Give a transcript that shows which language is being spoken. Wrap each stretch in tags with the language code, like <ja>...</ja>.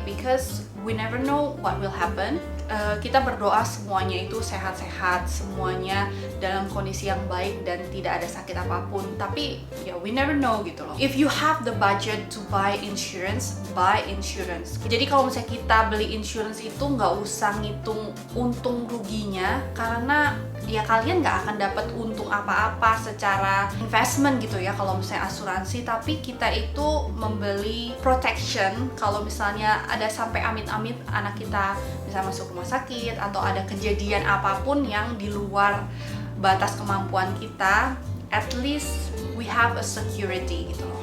<en>Because we never know what will happen.</en> <id>Kita berdoa semuanya itu sehat-sehat, semuanya dalam kondisi yang baik dan tidak ada sakit apapun. Tapi ya</id> <en>we never know</en> <id>gitu loh.</id> <en>If you have the budget to buy insurance, buy insurance.</en> <id>Jadi kalau misalnya kita beli insurance itu nggak usah ngitung untung ruginya, karena ya kalian nggak akan dapat untung apa-apa secara investment gitu ya kalau misalnya asuransi. Tapi kita itu membeli protection kalau misalnya ada sampai amit-amit anak kita bisa masuk rumah sakit atau ada kejadian apapun yang di luar batas kemampuan kita,</id> <en>at least we have a security</en> <id>gitu loh.</id>